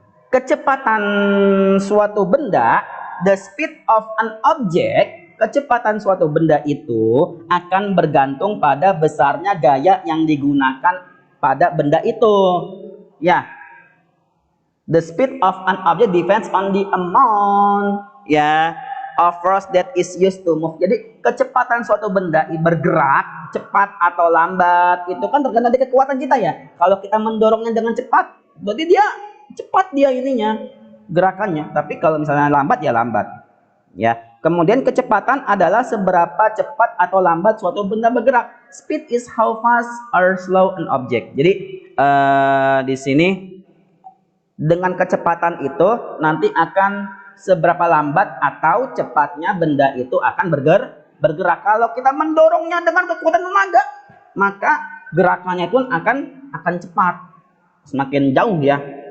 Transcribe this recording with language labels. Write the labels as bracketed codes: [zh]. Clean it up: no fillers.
[id] Kecepatan suatu benda, [en] the speed of an object, [id] kecepatan suatu benda itu akan bergantung pada besarnya gaya yang digunakan pada benda itu. Ya. [en] The speed of an object depends on the amount, ya, of force that is used to move. [id] Jadi kecepatan suatu benda bergerak cepat atau lambat itu kan tergantung dari kekuatan kita ya. Kalau kita mendorongnya dengan cepat, berarti dia cepat dia ininya gerakannya. Tapi kalau misalnya lambat ya lambat. Ya. Kemudian kecepatan adalah seberapa cepat atau lambat suatu benda bergerak. [en] Speed is how fast or slow an object. [id] Jadi di sini dengan kecepatan itu nanti akan seberapa lambat atau cepatnya benda itu akan bergerak. Kalau kita mendorongnya dengan kekuatan tenaga, maka gerakannya pun akan cepat, semakin jauh ya.